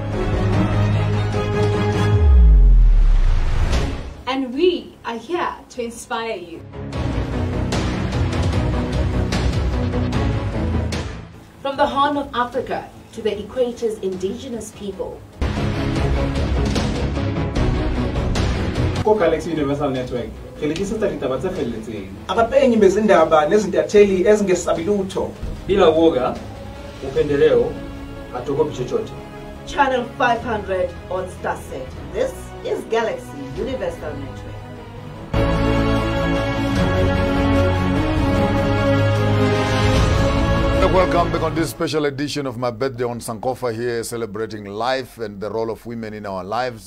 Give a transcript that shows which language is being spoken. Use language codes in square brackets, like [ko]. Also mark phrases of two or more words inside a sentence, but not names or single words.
[en] And we are here to inspire you. From the Horn of Africa to the Equator's indigenous people. Galaxy Universal Network. [zu] Abapenyi bezindaba nezintatheli ezingesabilutho. [sw] Bila woga, upendeleo, hatuogopi chochote. [en] Channel 500 on StarSat. This is Galaxy Universal Network. Welcome back on this special edition of my birthday on Sankofa here, celebrating life and the role of women in our lives.